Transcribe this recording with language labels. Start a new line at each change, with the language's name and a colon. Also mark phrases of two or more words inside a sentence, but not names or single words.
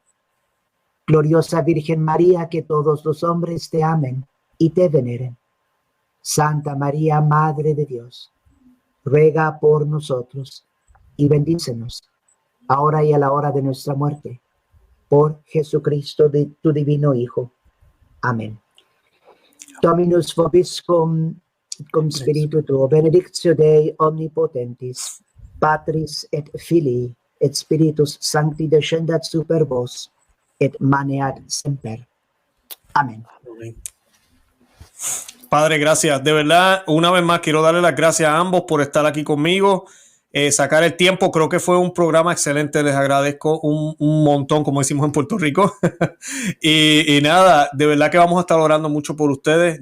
Spanish: Gloriosa Virgen María, que todos los hombres te amen y te veneren. Santa María, Madre de Dios, ruega por nosotros y bendícenos, ahora y a la hora de nuestra muerte, por Jesucristo, de tu divino Hijo. Amén.
Latin: Dominus vobiscum, cum spiritu tuo, benedictio Dei omnipotentis, Patris et Filii, et Spiritus Sancti descendat super vos, et maneat semper.
Spanish: Amén. Padre, gracias. De verdad, una vez más quiero darle las gracias a ambos por estar aquí conmigo, sacar el tiempo. Creo que fue un programa excelente. Les agradezco un montón, como decimos en Puerto Rico. y nada, de verdad que vamos a estar orando mucho por ustedes.